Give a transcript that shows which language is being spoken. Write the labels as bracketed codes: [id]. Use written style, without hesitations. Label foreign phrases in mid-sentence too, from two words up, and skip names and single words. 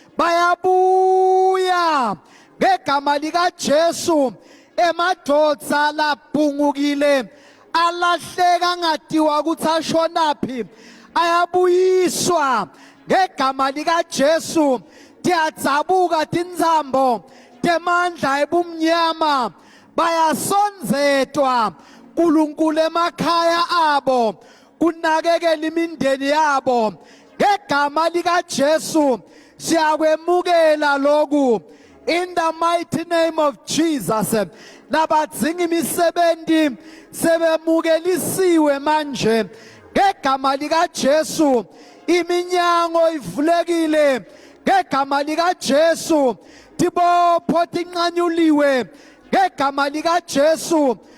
[ss] bayabuya ngegama lika Jesu emadoda labhungukile alahleka ngadiwa ukuthi ashonaphi ayabuyiswa ngegama lika Jesu tiyadzabuka tinzambo temandla ebumnyama bayasonzetwa uNkulunkulu emakhaya abo kunakekela imindeni yabo ngegama lika Jesu siyakwemukela lokhu [en] in the mighty name of Jesus. [ss] Labadzinga imisebenzi sebemukelisiwe manje ngegama lika Jesu iminyango ivulekile ngegama lika Jesu tibopho tinqanyuliwe ngegama lika Jesu